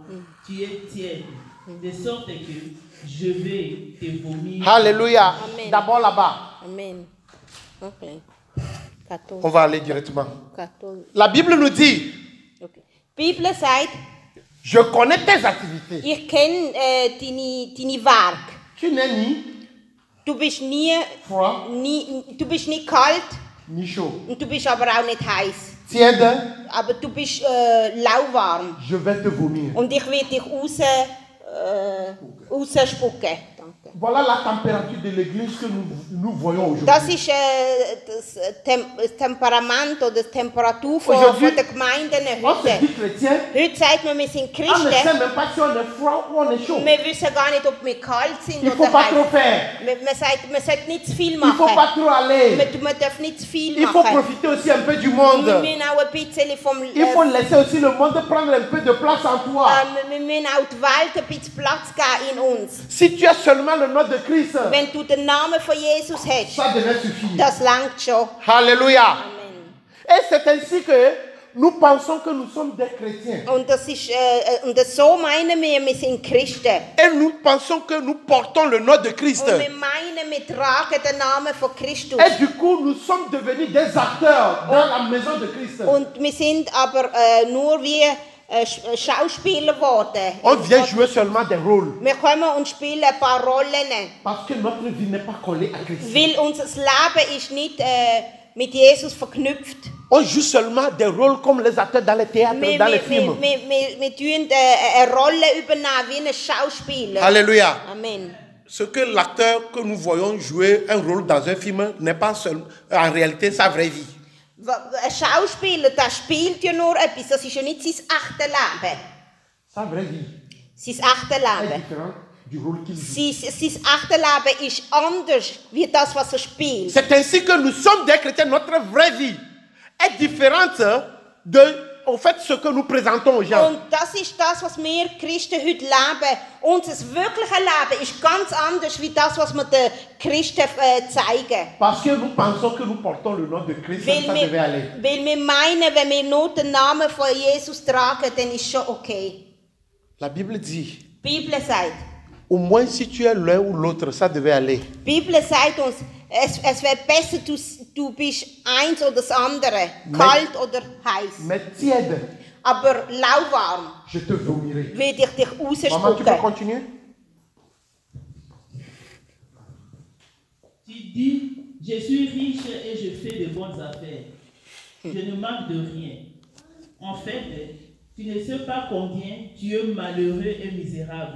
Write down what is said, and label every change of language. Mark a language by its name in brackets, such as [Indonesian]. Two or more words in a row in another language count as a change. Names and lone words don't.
[French] Tu es tiède. De sorte que je vais te vomir. Alléluia. Amen. D'abord là-bas. Amen. Ok. 14. On va aller directement. 14. La Bible nous dit, [German] Okay. Die Bibel sagt, [French] je connais tes activités. [German] ich kenne deine Werke. [French] Tu n'es ni [German] Du bist [French] froid, [German] du bist nicht kalt [French] ni chaud. [German] und du bist aber auch nicht heiß. [French] Tiède, [German] Aber du bist lauwarm. [French] je vais te vomir. [German] Und ich will dich rausspucken. Danke. [French] Voilà la température de l'église que nous voyons aujourd'hui. [German] Das ist das Temperament oder die Temperatur von der Gemeinden [French] On se [German] heute. [French] dit chrétien, [German] Heute sagt man, wir sind [French] on ne sait [German] Christen. [French] même pas si on est froid ou on est chaud. [German] Wir wissen gar nicht, ob wir kalt sind [French] Il ne faut [German] oder [French] pas trop [German] heiß. [French] faire. [German] Man sollte nicht zu viel [French] Il ne faut [German] machen. [French] pas trop aller. [German] Man darf nicht zu viel [French] Il faut [German] machen. [French] profiter aussi un peu du [German] Wir [French] monde. [German] müssen auch ein bisschen vom [French] Il faut laisser aussi le monde prendre un peu de place en toi. [German] wir müssen auch die Welt ein bisschen Platz geben in uns. [French] Si tu as seulement le nom de Christ, [German] Wenn du den Namen von Jesus hast, [French] ça devrait suffire. [German] das langt schon. [French] Alléluia. Amen. Et c'est ainsi que nous pensons que nous sommes des chrétiens. [German] Und das ist und so meinen wir sind Christen. [French] Et nous pensons que nous portons le nom de Christ. [German] Und wir meinen, wir tragen den Namen von Christus. [French] Et du coup, nous sommes devenus des acteurs dans la maison de Christ. [German] Und wir sind aber nur wie Schauspieler geworden. [French] On vient jouer seulement des rôles. [German] Wir kommen und spielen ein paar Rollen. [French] Parce que notre vie n'est pas collée à Christ. [German] Weil unser Leben ist nicht mit Jesus verknüpft. [French] On joue seulement des rôles comme les acteurs dans les théâtres, dans les films. [German] Wir tun eine Rolle übernehmen wie ein Schauspieler. [French] Alléluia. Amen. Ce que l'acteur que nous voyons jouer un rôle dans un film n'est pas seulement en réalité sa vraie vie. [German] Ein Schauspieler, der spielt ja nur etwas, das ist ja nicht sein echtes Leben. [French] Sa vraie vie [German] Sein echtes [French] est [German] Leben. [French] différente du rôle qu'il joue. [German] Sein echtes Leben ist anders wie das, was er spielt. [French] C'est ainsi que nous sommes des chrétiens. Notre vraie vie est différente au fait ce que nous présentons aux gens. [German] Und das ist das, was wir Christen heute leben. Unser wirkliches Leben ist ganz anders wie das, was wir den Christen zeigen. [French] Parce que nous pensons que nous portons le nom de Christ, ça devait aller. [German] Weil wir meinen, wenn wir nur den Namen von Jesus tragen, dann ist schon okay. [French] La Bible dit, [German] Die Bibel sagt, [French] au moins si tu es l'un ou l'autre, ça devait aller. [German] die Bibel sagt uns, es wäre besser, du bist eins oder das andere, kalt oder heiß. [French] Mais tiède, [German] Aber lauwarm [French] je te vomirai. [German] will ich dich [French] Maman, tu peux [German] rausspucken. [French] continuer? Tu dis, je suis riche et je fais de bonnes affaires. Je ne manque de rien. En fait, tu ne sais pas combien tu es malheureux et misérable.